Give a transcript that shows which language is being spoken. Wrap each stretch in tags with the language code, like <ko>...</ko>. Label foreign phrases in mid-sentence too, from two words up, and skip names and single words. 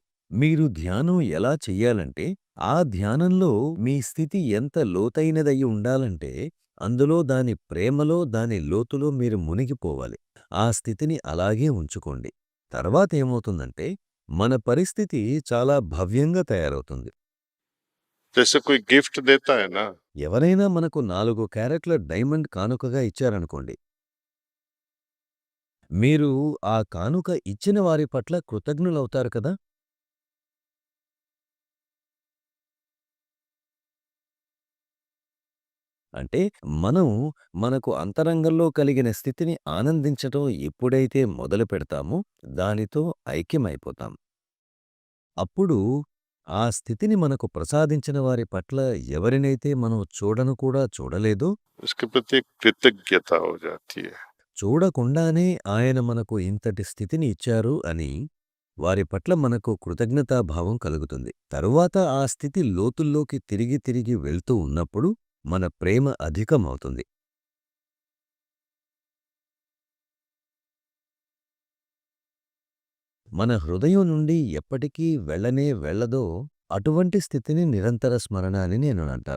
<te>మీరు ధ్యానం ఎలా చెయ్యాలంటే, ఆ ధ్యానంలో మీ స్థితి ఎంత లోతైనదయి ఉండాలంటే, అందులో దాని ప్రేమలో, దాని లోతులో మీరు మునిగిపోవాలి. ఆ స్థితిని అలాగే ఉంచుకోండి. తర్వాతేమవుతుందంటే, మన పరిస్థితి చాలా భవ్యంగా తయారవుతుంది.</te> <hi>जैसे कोई गिफ्ट देता है ना,</hi> <te>ఎవరైనా మనకు 4 క్యారెట్ల డైమండ్ కానుకగా ఇచ్చారనుకోండి. మీరు ఆ కానుక ఇచ్చిన వారి పట్ల కృతజ్ఞులవుతారు కదా! అంటే మనం మనకు అంతరంగంలో కలిగిన స్థితిని ఆనందించటం ఎప్పుడైతే మొదలుపెడతామో దానితో ఐక్యమైపోతాం. అప్పుడు ఆ స్థితిని మనకు ప్రసాదించిన వారి పట్ల ఎవరినైతే మనం చూడను కూడా చూడలేదో,</te> <hi>उसके प्रति एक कृतज्ञता हो जाती है।</hi> <te>చూడకుండానే ఆయన మనకు ఇంతటి స్థితిని ఇచ్చారు అని వారి పట్ల మనకు కృతజ్ఞతాభావం కలుగుతుంది. తరువాత ఆ స్థితి లోతుల్లోకి తిరిగి తిరిగి వెళ్తూ ఉన్నప్పుడు మన ప్రేమ అధికమవుతుంది. మన హృదయం నుండి ఎప్పటికీ వెళ్ళనే వెళ్ళదో అటువంటి స్థితిని నిరంతర స్మరణ అని నేను అంటాను.</te>